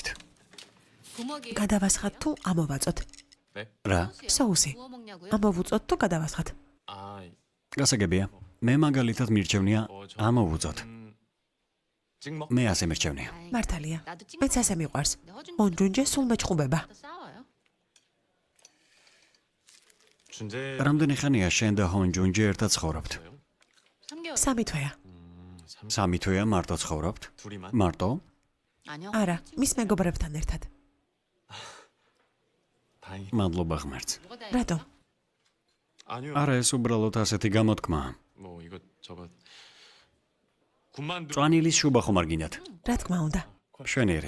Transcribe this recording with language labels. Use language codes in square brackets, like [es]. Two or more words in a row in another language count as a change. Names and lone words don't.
[ko] 부먹이 [ka] გადავასხათ თუ ამოვაწოთ. რა? соуси. [ko] 구워 먹냐고요? [ka] ამოვუწოთ თუ გადავასხათ. გასაგებია. მე მაგალითად მირჩევნია ამოვუწოთ. მე ასე მირჩევნია. [ko] 아이, [ka] მართალია. [ko] 나도 찍 [ka] მეც ასე მიყვარს. [ko] 근데 허준 [ka] ონჯუნჯე სულ მეჭყუბება. [ko] 또 싸워요? 준재 [ka] რამდენი ხანია შენ და ჰონჯუნჯი ერთად ცხოვრობთ? [ko] 3개월. [ka] 3 თვეა. 3 თვეა მარტო ცხოვრობთ? [ko] 둘이만 [ka] მარტო? [ko] 아니요. [ka] არა, მის მეგობრებთან ერთად. [ko] 다행히 [ka] მადლობა ღმერთს. [ko] 뭐가 다 [ka] რატომ? [ko] 아니요 [ka] არა, ეს უბრალოდ ასეთი გამოთქმაა. [ko] 뭐 이거 저거 군만두 [ka] წვანილის შუბა ხომ არ გინდათ? რა თქმა უნდა. შვენიერია.